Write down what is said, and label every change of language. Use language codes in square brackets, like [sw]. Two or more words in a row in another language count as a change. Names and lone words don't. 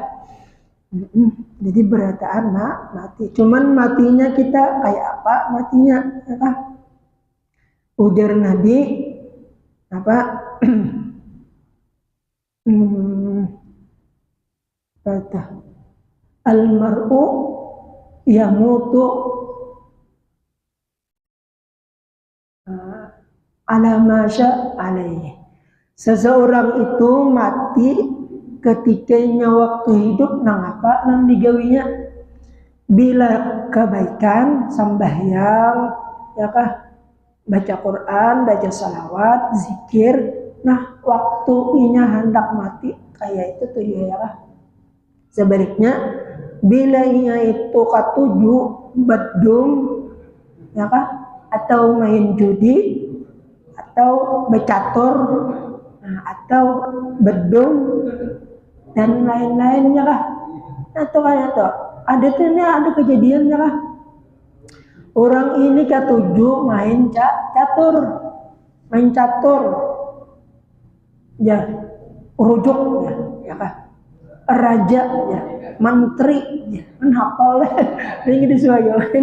[bjn] Jadi berataan mati. Cuman matinya kita kayak apa matinya ya kah? Ujar Nabi apa? [ar] Kata al-mar'u yamutu ala ma sya alaihi. [bjn] Seseorang itu mati ketikanya waktu hidup nang apa nang digawinya, bila kebaikan sembahyang ya kah, baca Quran, baca salawat, zikir. Nah waktu inya hendak mati kayak itu tuh ya kah. Sebaliknya bila inya itu katuju bedung ya kah, atau main judi, atau becatur, atau bedung dan lain-lainnya kah. Atau kayak tuh ada kejadiannya kah, orang ini ketujuh main catur ya, rujuk ya kah, raja ya, menteri ya, menghafal ini disuaikan.